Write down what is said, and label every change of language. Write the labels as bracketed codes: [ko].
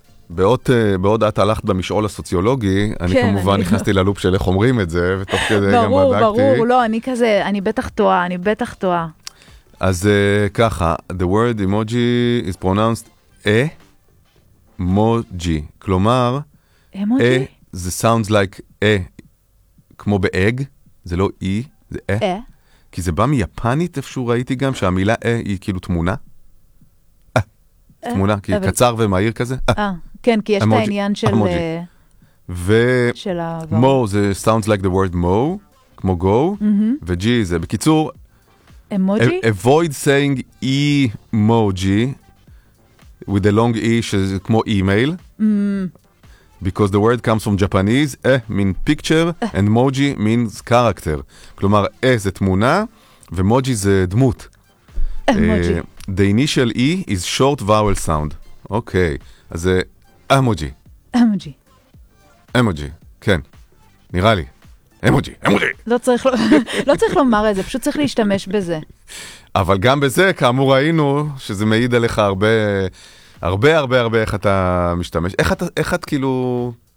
[he] בעוד את הלכת במשעול הסוציולוגי, אני כמובן נכנסתי ללופ של איך אומרים את זה, ותוך כדי גם בדקתי. ברור, לא, אני כזה, אני בטח טועה, אני בטח טועה. אז ככה, [en] the word emoji is pronounced e-mo-ji. [he] כלומר, [en] e, [he] זה [en] sounds like e, [he] כמו ב-egg, זה לא e, זה e. כי זה בא מיפנית איפשהו ראיתי גם, שהמילה e היא כאילו תמונה. תמונה, כי אבל... קצר ומהיר כזה. כן, כי יש emoji, את העניין של... [en] emoji. ו-mo, זה sounds like the word mo, [he] כמו [en] go, ו-g [he] זה בקיצור... [en] emoji? Avoid saying emoji with a long e, [he] שזה כמו [en] email. Because the word comes from Japanese, eh means picture, and moji means character. [he] כלומר, eh זה תמונה, ומוג'י זה דמות. [en] The initial E is short vowel sound. [he] אוקיי, אז זה emoji. [en] Emoji. [he] Emoji, כן. נראה לי. Emoji, emoji. לא צריך לומר את זה, פשוט צריך להשתמש בזה. אבל גם בזה, כאמור, ראינו שזה מעיד עליך הרבה... הרבה, הרבה, הרבה, איך אתה משתמש. איך את כאילו...